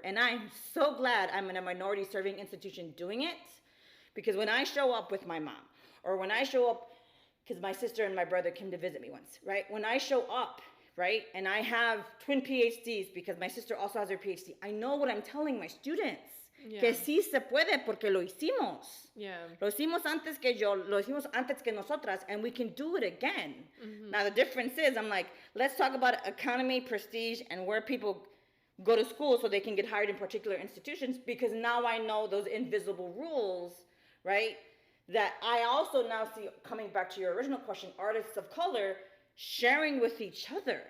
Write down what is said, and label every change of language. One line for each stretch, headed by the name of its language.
English: And I'm so glad I'm in a minority serving institution doing it, because when I show up with my mom, or when I show up, because my sister and my brother came to visit me once, right? When I show up, right, and I have twin PhDs, because my sister also has her PhD, I know what I'm telling my students. Yeah.
Spanish: Que sí se puede porque lo hicimos. Yeah. Lo hicimos antes que yo, lo hicimos antes que nosotras,
English: and we can do it again. Now the difference is, I'm like, let's talk about economy, prestige, and where people go to school so they can get hired in particular institutions, because now I know those invisible rules, right? That I also now see, coming back to your original question, artists of color sharing with each other.